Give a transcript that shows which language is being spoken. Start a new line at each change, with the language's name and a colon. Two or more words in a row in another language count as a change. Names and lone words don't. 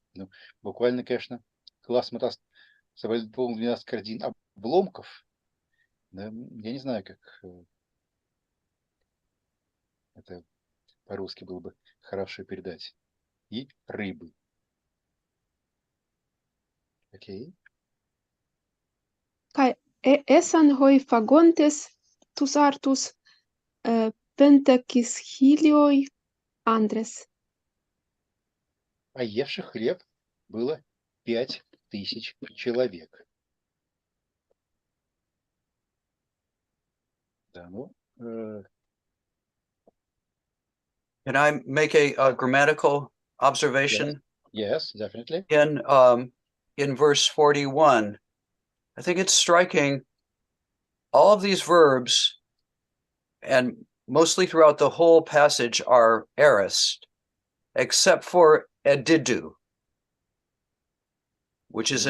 Russian: Ну, буквально, конечно, класс мы собрали полных 12 корзин обломков. Да, я не знаю, как это по-русски было бы хорошо передать. И рыбы. Окей.
Greek: καὶ ἦσαν οἱ φαγόντες τοὺς ἄρτους πεντακισχίλιοι ἄνδρες.
Russian: А евших хлеб было 5000 человек. Да, ну,
English: Can I make a grammatical observation? yes, definitely. In verse 41, I think it's striking. All of these verbs, and mostly throughout the whole passage, are aorist, except for edidu, which is an